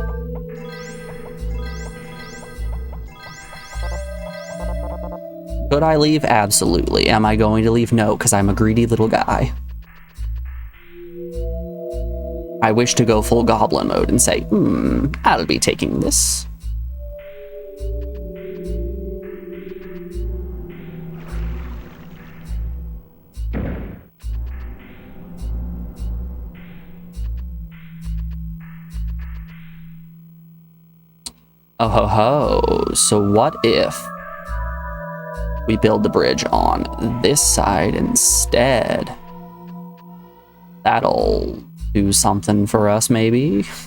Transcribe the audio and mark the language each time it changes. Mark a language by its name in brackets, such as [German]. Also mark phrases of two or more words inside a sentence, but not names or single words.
[English] Could I leave? Absolutely. Am I going to leave? No, because I'm a greedy little guy. I wish to go full goblin mode and say, I'll be taking this. Oh ho ho, so what if we build the bridge on this side instead? That'll do something for us, maybe.